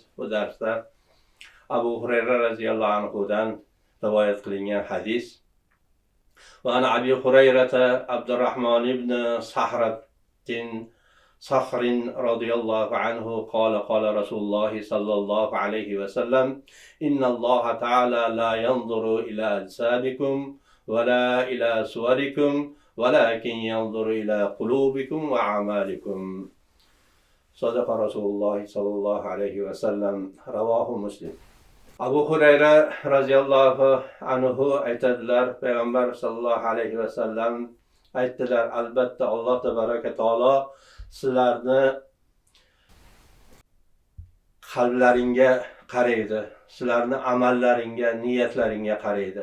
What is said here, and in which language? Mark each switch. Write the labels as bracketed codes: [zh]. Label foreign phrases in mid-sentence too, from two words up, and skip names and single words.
[uz] Bu darsda Abu Hurayra radhiyallohu anhudan rivoyat qilingan hadis. [ar] وعن أبي هريرة عبد الرحمن بن صخر رضي الله عنه قال رسول الله صلى الله عليه وسلم إن الله تعالى لا ينظر إلى أجسادكم ولا إلى صوركم ولكن ينظر إلى قلوبكم وأعمالكم. صدق رسول الله صلى الله عليه وسلم. رواه مسلم. [uz] Abu Hurayra [ar] رضي الله عنه [uz] aytadilar, payg'ambar [ar] صلى الله عليه وسلم [uz] aytdilar, albatta Alloh tabaraka taolo sizlarni qalblaringga qaraydi, sizlarni amallaringga, niyatlaringga qaraydi.